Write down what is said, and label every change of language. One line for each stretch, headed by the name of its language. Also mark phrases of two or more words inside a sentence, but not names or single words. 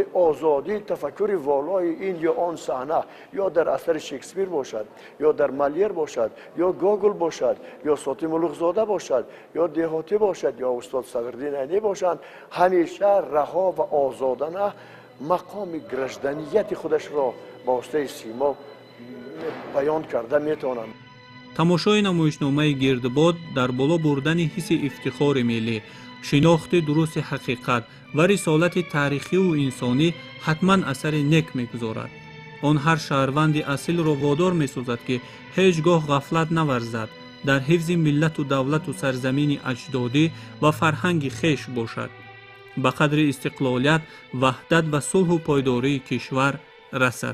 Persian: آزادی تفکر والای این یا آن صحنه، یا در اثر شکسپیر باشد، یا در مالیر باشد، یا گوگل باشد، یا ساتی ملوخ‌زاده باشد، یا دهاتی باشد، یا استاد صدرالدین عینی باشند، همیشه رها و آزادانه مقام گرجدنیت خودش را با واسطه سیما بیان کرده میتونند.
Tajik: тамошои намоишномаи гирдбод дар боло бурдани ҳисси ифтихори миллӣ، шинохти дурусти ҳақиқат ва рисолати таърихиву инсонӣ ҳатман асари нек мегузорад. он ҳар шаҳрванди асилро водор месозад ки ҳеҷ гоҳ ғафлат наварзад, дар ҳифзи миллату давлату сарзамини аҷдодӣ ва фарҳанги хеш бошад, ба қадри истиқлолият, ваҳдат ва сулҳу пойдории кишвар расад.